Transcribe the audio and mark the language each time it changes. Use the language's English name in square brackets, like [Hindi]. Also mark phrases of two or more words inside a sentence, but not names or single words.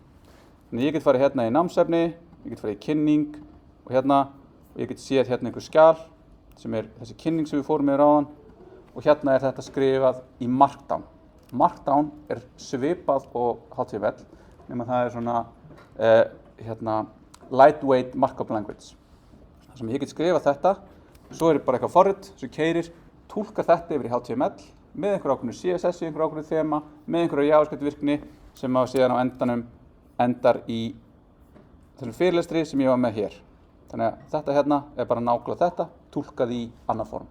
[Icelandic] Þannig að ég get farið hérna í námsefni, ég get farið í kynning og hérna og ég get séð hérna einhver skjal sem er þessi kynning sem við fórum yfir áðan og hérna er þetta skrifað í Markdown. Markdown er svipað og HTML nema það er svona [English] lightweight markup language. [Icelandic] Það sem ég get skrifað þetta, svo er bara eitthvað forrit sem keyrir, túlkar þetta yfir í HTML með einhver ákveðnu CSS í einhver ákveðnu þema, með einhverju JavaScript virkni sem á síðan á endanum endar í þessum fyrirlestri sem ég var með hér. Þannig að þetta hérna er bara nákvæmlega þetta, túlkað í annað form.